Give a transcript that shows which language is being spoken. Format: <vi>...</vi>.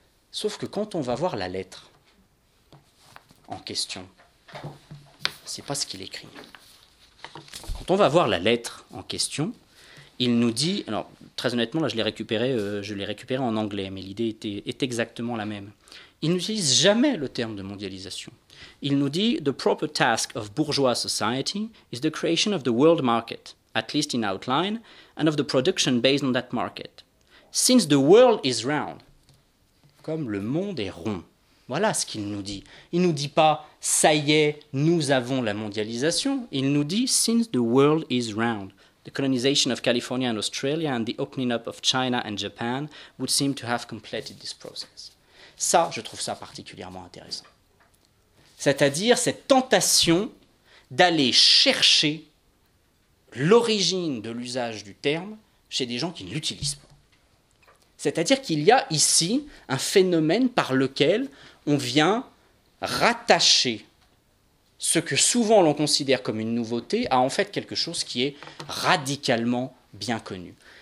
<fr>Sauf que quand on va voir la lettre en question, c'est pas ce qu'il écrit. Quand on va voir la lettre en question, il nous dit, alors très honnêtement, là je l'ai récupéré en anglais, mais l'idée est exactement la même. Il n'utilise jamais le terme de mondialisation. Il nous dit</fr> <en>« The proper task of bourgeois society is the creation of the world market, at least in outline, and of the production based on that market. Since the world is round,</en> <fr>comme le monde est rond. » Voilà ce qu'il nous dit. Il ne nous dit pas « ça y est, nous avons la mondialisation ». Il nous dit «</fr> <en>since the world is round ». The colonization of California and Australia and the opening up of China and Japan would seem to have completed this process.</en> <fr>Ça, je trouve ça particulièrement intéressant. C'est-à-dire cette tentation d'aller chercher l'origine de l'usage du terme chez des gens qui ne l'utilisent pas. C'est-à-dire qu'il y a ici un phénomène par lequel on vient rattacher ce que souvent l'on considère comme une nouveauté a en fait quelque chose qui est radicalement bien connu.</fr>